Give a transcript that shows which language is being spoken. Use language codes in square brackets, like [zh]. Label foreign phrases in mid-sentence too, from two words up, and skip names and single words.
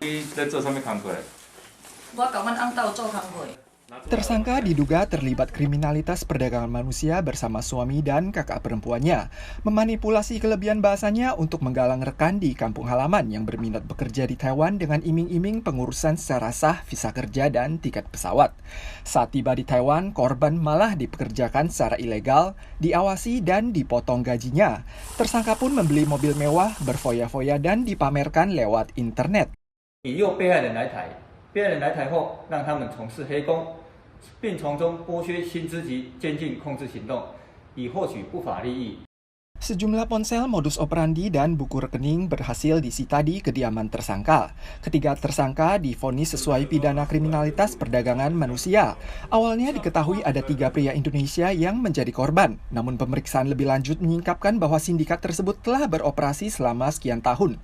[id] Tersangka diduga terlibat kriminalitas perdagangan manusia bersama suami dan kakak perempuannya, memanipulasi kelebihan bahasanya untuk menggalang rekan di kampung halaman yang berminat bekerja di Taiwan dengan iming-iming pengurusan secara sah visa kerja dan tiket pesawat. Saat tiba di Taiwan, korban malah dipekerjakan secara ilegal, diawasi dan dipotong gajinya. Tersangka pun membeli mobil mewah, berfoya-foya dan dipamerkan lewat internet. [zh] 引诱被害人来台，被害人来台后，让他们从事黑工，并从中剥削薪资及监禁控制行动，以获取不法利益。 [id] Sejumlah ponsel, modus operandi, dan buku rekening berhasil disita di kediaman tersangka. Ketiga tersangka divonis sesuai pidana kriminalitas perdagangan manusia. Awalnya diketahui ada 3 pria Indonesia yang menjadi korban. Namun pemeriksaan lebih lanjut menyingkapkan bahwa sindikat tersebut telah beroperasi selama sekian tahun.